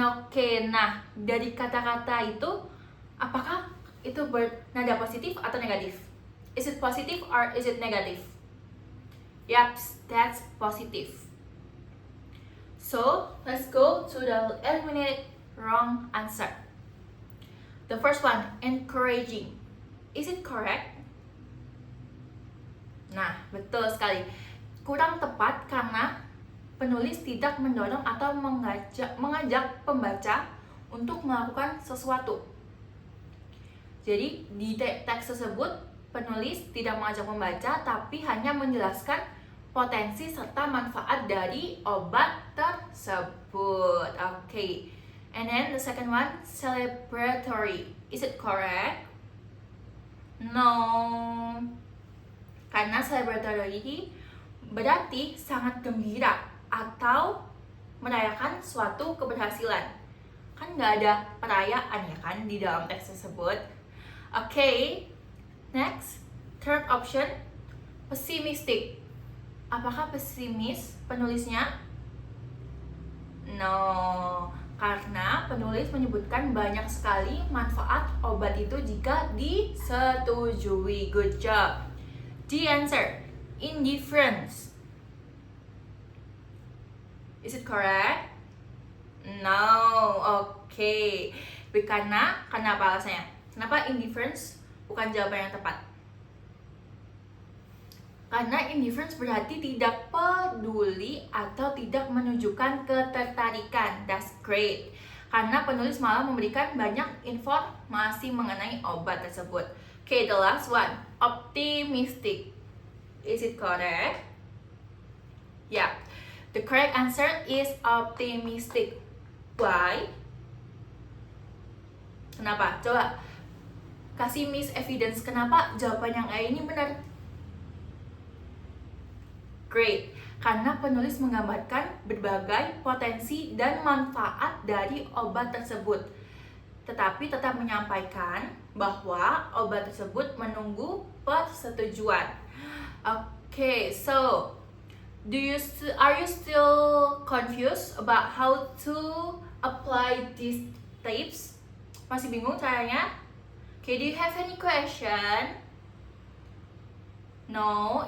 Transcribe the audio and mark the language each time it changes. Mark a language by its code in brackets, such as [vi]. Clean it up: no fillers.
[id] Oke, nah dari kata-kata itu, apakah itu bernada positif atau negatif? [en] Is it positive or is it negative? Yep, that's positive. So, let's go to the eliminate wrong answer. The first one, encouraging. Is it correct? [id] Nah, betul sekali. kurang tepat karena penulis tidak mendorong atau mengajak pembaca untuk melakukan sesuatu. Jadi di teks tersebut penulis tidak mengajak pembaca tapi hanya menjelaskan potensi serta manfaat dari obat tersebut. [en] Okay. And then the second one, celebratory. Is it correct? No. [id] Karena celebratory berarti sangat gembira atau merayakan suatu keberhasilan. Kan nggak ada perayaan ya kan di dalam teks tersebut. [en] Okay, next, third option, pessimistic. [id] Apakah pesimis penulisnya? No, karena penulis menyebutkan banyak sekali manfaat obat itu jika disetujui. [en] Good job. The answer, indifference. Is it correct? No. Okay. [id] Karena kenapa alasannya? Kenapa indifference bukan jawaban yang tepat? Karena indifference berarti tidak peduli atau tidak menunjukkan ketertarikan. [en] That's great. [id] Karena penulis malah memberikan banyak informasi mengenai obat tersebut. [en] Okay, the last one, optimistic. Is it correct? Yeah. The correct answer is optimistic. Why? [id] Kenapa? Coba kasih miss evidence kenapa jawaban yang A ini benar. Great. Karena penulis menggambarkan berbagai potensi dan manfaat dari obat tersebut, tetapi tetap menyampaikan bahwa obat tersebut menunggu persetujuan. [en] Okay, so are you still confused about how to apply these tips? [id] Masih bingung caranya? [en] Okay, do you have any question? No?